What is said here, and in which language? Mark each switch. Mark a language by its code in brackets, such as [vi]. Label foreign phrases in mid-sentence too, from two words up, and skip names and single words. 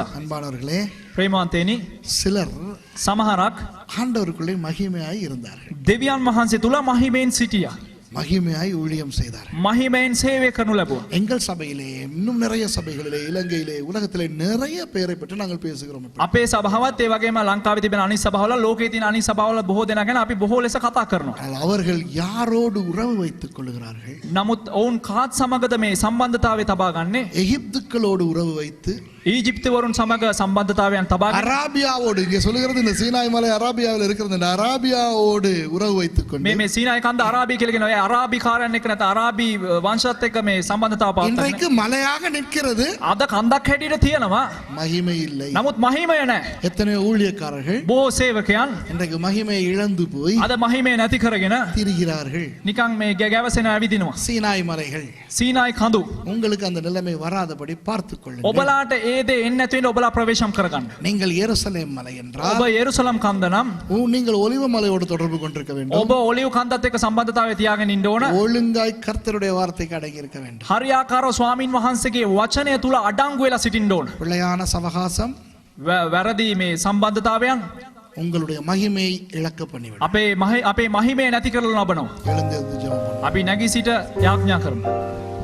[ta] அன்பானவர்களே, [si] ප්‍රේමවන්තේනි, [ta] சிலர் [si] සමහරක් [ta] ஆண்டவருக்குள்ளே மகிமையாய் இருந்தார்கள். [si] දෙවියන් වහන්සේ තුල මහිමෙන් සිටියා. [ta] மகிமையாய் ஊழியம் செய்தார்கள். [si] මහිමෙන් සේවය කරනු ලැබුවා. [ta] எங்கள் சபையிலே, இன்னும் நிறைய சபைகளிலே, இலங்கையிலே, உலகத்திலே நிறைய பேரை பற்றி நாங்கள் பேசுகிறோம். [si] අපේ සභාවත් ඒ වගේම ලංකාවේ තිබෙන අනිත් සභාවල, ලෝකයේ තියෙන අනිත් සභාවල බොහෝ දෙනා ගැන අපි බොහෝ ලෙස කතා කරනවා. [ta] ஆனால் அவர்கள் யாரோடு உறவு வைத்துக் கொள்கிறார்கள்? [si] නමුත් ඔවුන් කාත් සමගද මේ සම්බන්ධතාවය තබා ගන්නේ? [ta] எகிப்துக்களோடு உறவு வைத்து, [si] ඊජිප්තුවරුන් සමග සම්බන්ධතාවයන් තබා ගන්න. [ta] அராபியாவோடு, இங்கே சொல்லுகிறது இந்த சீனாய் மலை அராபியாவில் இருக்கிறது, இந்த அராபியாவோடு உறவு வைத்துக் கொண்டு [si] මේ සීනායි කන්ද අරාබි කියලා කියනවා. ඒ අරාබි කාරයන් එක්ක නැත්නම් අරාබි වංශත් එක්ක මේ සම්බන්ධතාව පවත්වන්නේ. [ta] இன்றைக்கு மலையாக நிற்கிறது, [si] අද කන්දක් හැටියට තියෙනවා. [ta] மகிமை இல்லை. [si] නමුත් මහිමය නැහැ. [ta] எத்தனையோ ஊழியக்காரர்கள் [si] බොහෝ සේවකයන් [ta] இன்றைக்கு மகிமையை இழந்து போய் [si] අද මහිමය නැති කරගෙන [ta] திரிகிறார்கள். [si] නිකන් මේ ගැවසෙන ඇවිදිනවා. [ta] சீனாய் மலைகள், [si] සීනායි කඳු. [ta] உங்களுக்கு அந்த நிலைமை வராதபடி பார்த்துக் கொள்ளுங்கள். [si] ඔබලාට ඒ දේ එන්නේ නැති වෙන්න ඔබලා ප්‍රවේශම් කරගන්න. [ta] நீங்கள் எருசலேம் மலை என்றால், [si] ඔබ යෙරුසලම් කන්ද නම් [ta] நீங்கள் ஒலிவ மலையோடு தொடர்பு கொண்டிருக்க வேண்டும். [si] ඔබ ඔලිව් කන්දත් එක්ක සම්බන්ධතාවය තියාගෙන ඉන්න ඕන. [ta] ஒழுங்காய் கர்த்தருடைய வார்த்தைக்கு அடங்கி இருக்க வேண்டும். [si] හරියාකාරව ස්වාමින් වහන්සේගේ වචනය තුල අඩංගු වෙලා සිටින්න ඕන. [ta] பிள்ளையான சவகாசம் [si] වැරදි මේ සම්බන්ධතාවයන් [ta] உங்களுடைய மகிமையை இழக்க பண்ணிவிடும். [si] අපේ මහිමය නැති කරලා ලබනවා. [ta] எழுந்திருந்து ஜெபம் பண்ணுவோம். [si] අපි නැගී සිට යාඥා කරමු.